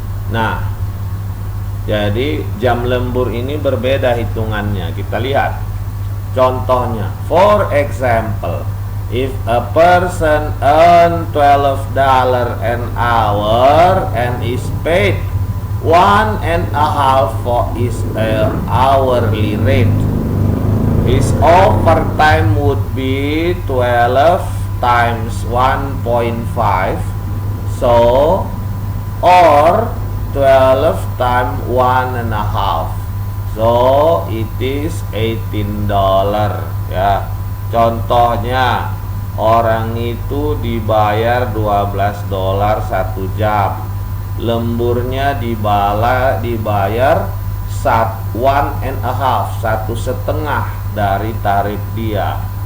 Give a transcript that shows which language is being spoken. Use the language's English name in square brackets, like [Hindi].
[Indonesian] Nah, jadi jam lembur ini berbeda hitungannya. Kita lihat contohnya. [English] For example, if a person earn $12 an hour and is paid 1.5 for his hourly rate, his overtime would be 12 times 1.5, so or 12 times 1.5, so it is $18 ya. [Indonesian] Contohnya, orang itu dibayar $12 1 jam. Lemburnya dibayar 1.5, 1/2 dari tarif dia.